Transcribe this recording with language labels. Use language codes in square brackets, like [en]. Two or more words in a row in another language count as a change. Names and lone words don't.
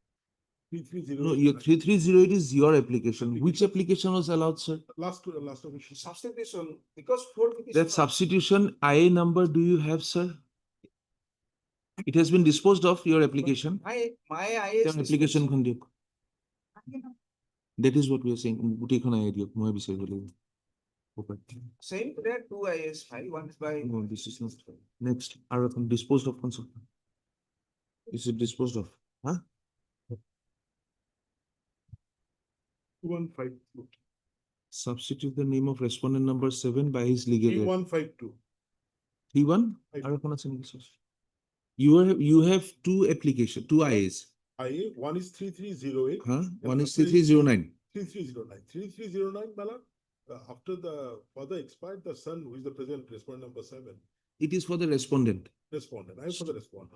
[en] 3308. 330. No, your 3308 is your application. Which application was allowed, sir? Last omission. Substitution, because four. That substitution IA number do you have, sir? It has been disposed of, your application? My IS. Your application [as] খন দিয়ক। [en] That is what we are saying. [as] গোটেইখন IA দিয়ক, মই বিচাৰিব লাগিব। Okay. [en] Same, there are two IS file, one is by. No, this is not. Next, [as] আৰু এখন [en] disposed of [as] খন চাওক। [en] Is it disposed of? Huh? 2152. Substitute the name of respondent number 7 by his legal heir. 3152. 31? [as] আৰু এখন আছে নেকি, sir? [en] You have two application, two IAs. IA, one is 3308. Huh? and One the is 3309. 3309. 3309, Bala, after the father expired, the son, who is the present respondent number 7, It is for the respondent. respondent. I am for the respondent.